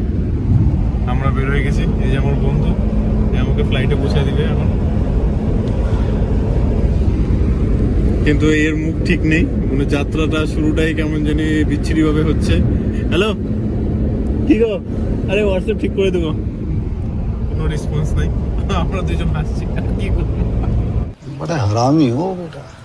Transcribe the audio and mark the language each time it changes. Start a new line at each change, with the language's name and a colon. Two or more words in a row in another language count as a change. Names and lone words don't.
Bangla: আমরা বের হয়ে গেছি, এই যে আমার বন্ধু আমাকে ফ্লাইটে পৌঁছে দিবে এখন, কিন্তু এর মুখ ঠিক নেই, মানে যাত্রাটা শুরুটাই কেমন জানি বিচ্ছিরি ভাবে হচ্ছে। হ্যালো, কি গো? আরে হোয়াটসঅ্যাপ ঠিক করে দেবো, কোনো রেসপন্স নাই। আমরা দুজন হাসছি, আর কি করবো।
Hindi: बड़ा हरामी हो बेटा।